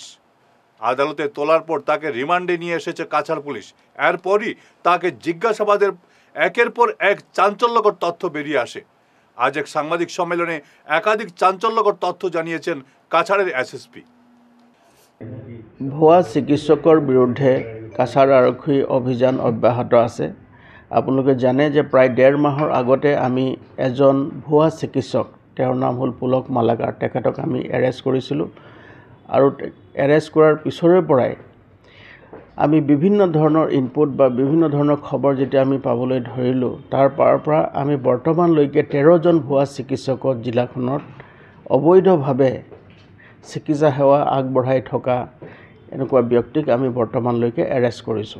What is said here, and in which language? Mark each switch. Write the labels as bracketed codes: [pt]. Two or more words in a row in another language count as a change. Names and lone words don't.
[bn] আদালতে তোলার পর তাকে রিমান্ডে নিয়ে এসেছে কাছাড় পুলিশ। এরপরই তাকে জিজ্ঞাসাবাদের একের পর এক চাঞ্চল্যকর তথ্য বেরিয়ে আসে। আজ এক সাংবাদিক সম্মেলনে একাধিক চাঞ্চল্যকর তথ্য জানিয়েছেন কাছাড়ের এসএসপি। [as] ভুয়া চিকিৎসকৰ বিৰুদ্ধে কাছাৰ আৰক্ষী অভিযান অব্যাহত আছে। আপোনালোকে জানে যে প্ৰায় 1.5 মাহৰ আগতে আমি এজন ভুৱা চিকিৎসক, তেওঁৰ নাম হ'ল পুলক মালাকাৰ, তেখেতক আমি এৰেষ্ট কৰিছিলোঁ। আৰু এৰেষ্ট কৰাৰ পিছৰে পৰাই আমি বিভিন্ন ধৰণৰ ইনপুট বা বিভিন্ন ধৰণৰ খবৰ যেতিয়া আমি পাবলৈ ধৰিলোঁ, তাৰ পৰা আমি বৰ্তমানলৈকে 13জন ভুৱা চিকিৎসকৰ জিলাখনত অবৈধভাৱে চিকিৎসা সেৱা আগবঢ়াই থকা এনেকুৱা ব্যক্তিক আমি বৰ্তমানলৈকে এৰেষ্ট কৰিছোঁ।